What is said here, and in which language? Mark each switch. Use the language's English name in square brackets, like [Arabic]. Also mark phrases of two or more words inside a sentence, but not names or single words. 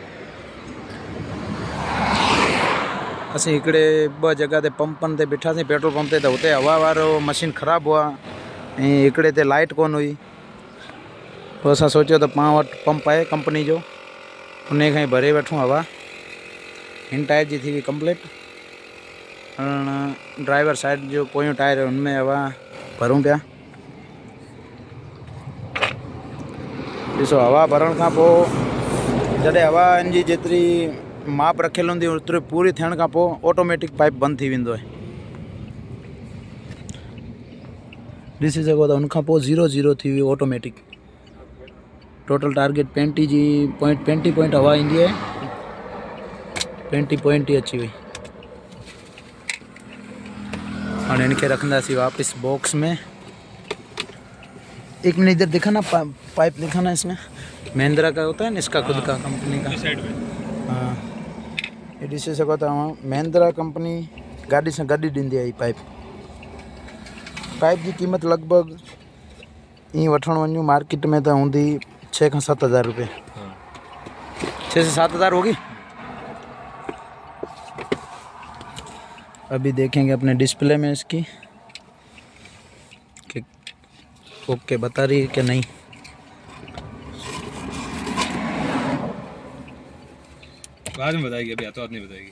[Sindhi] असीं हिकिड़े 2 जॻह ते पंपनि ते बीठासीं, पेट्रोल पंप ते, त हुते हवा वारो मशीन ख़राबु हुआ ऐं हिकिड़े ते लाइट कोन हुई। पोइ असां सोचियो त पाण वटि पंप आहे कंपनी जो, उन खां ई भरे वठूं हवा। हिन टायर जी थी हुई कंप्लीट। ड्राइवर साइड जो पोयों टायर है उनमें हवा भरूं पिया। ॾिसो हवा भरण खां पोइ जॾहिं हवा हिनजी जेतिरी माप रखियल हूंदी ओतिरी पूरी थियण खां पोइ ऑटोमेटिक पाइप बंदि थी वेंदो आहे। ॾिसी सघो था उनखां पोइ 0 थी हुई ऑटोमेटिक। टोटल टारगेट 35 पॉइंट हवा ईंदी आहे, 35 पॉइंट ही अची वई। [Hindi] और इनके रखंदासीं वापस बॉक्स में। एक मिनट इधर दिखाना, पाइप दिखाना इसमें। महिंद्रा का होता है ना, इसका खुद का कंपनी का। [Sindhi] हाँ, ये ॾिसी सघो था महिंद्रा कंपनी गाॾी सां गॾु ॾींदी आहे पाइप। पाइप जी क़ीमत लॻभॻि ईअं वठण वञूं मार्केट में त हूंदी 6 खां 7 हज़ार रुपये। [Hindi] 6 से 7 हज़ार होगी। अभी देखेंगे अपने डिस्प्ले में इसकी कि ओके बता रही है कि नहीं। बाद में बताएगी, अभी हाथों हाथ नहीं बताएगी।